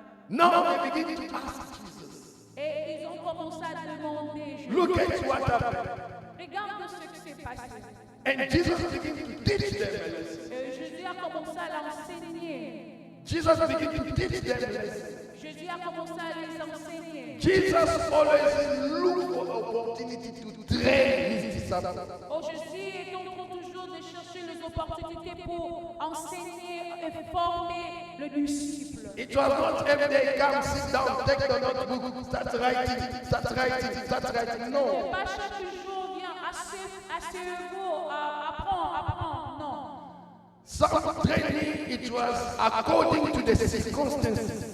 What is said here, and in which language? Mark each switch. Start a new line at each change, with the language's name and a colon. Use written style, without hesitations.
English: Now they begin to ask Jesus,
French: Et ils ont commencé à demander, Jésus,
English: look at what happened.
French: regarde ce qui s'est passé.
English: And Jesus began to teach them a lesson.
French: Et Jésus a commencé à l'enseigner.
English: Jesus began to teach them a lesson.
French: Jésus a commencé à les enseigner.
English: Jesus always looked for opportunity to train his disciples.
French: Oh, Jésus est en train toujours de chercher les opportunités pour enseigner et former le disciple.
English: It was not every day, come sit down, take the notebook, start writing, start writing, start writing.
French: C'est
English: No.
French: pas chaque jour vient asseyez-vous, apprends, non.
English: Some training, it was according to the circumstances.